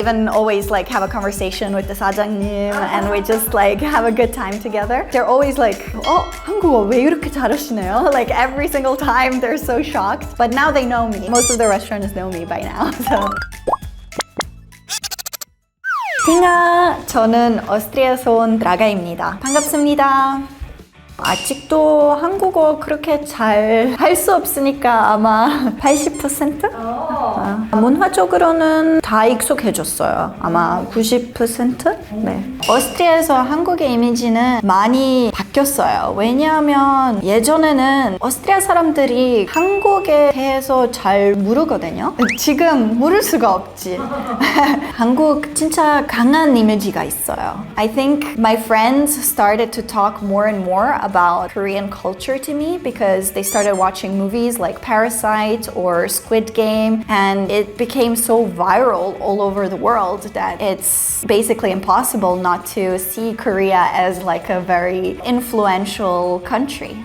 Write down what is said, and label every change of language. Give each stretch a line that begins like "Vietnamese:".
English: Even always like have a conversation with the 사장님 and we just like have a good time together. They're always like,
Korean: 한국어 왜 이렇게 잘하시네요?
English: Like every single time they're so shocked. But now they know me. Most of the restaurants know me by now. So.
Korean: 딩아, 저는 오스트리아에서 온 드라가입니다. 반갑습니다. 아직도 한국어 그렇게 잘 할 수 없으니까 아마 80%? 문화적으로는 다 익숙해졌어요. 아마 90%? 네. 오스트리아에서 한국의 이미지는 많이 바뀌었어요. 왜냐하면 예전에는 오스트리아 사람들이 한국에 대해서 잘 모르거든요. 지금 모를 수가 없지. 한국 진짜 강한 이미지가 있어요.
English: I think my friends started to talk more and more about Korean culture to me because they started watching movies like Parasite or Squid Game, and it became so viral all over the world that it's basically impossible not to see Korea as like a very influential country.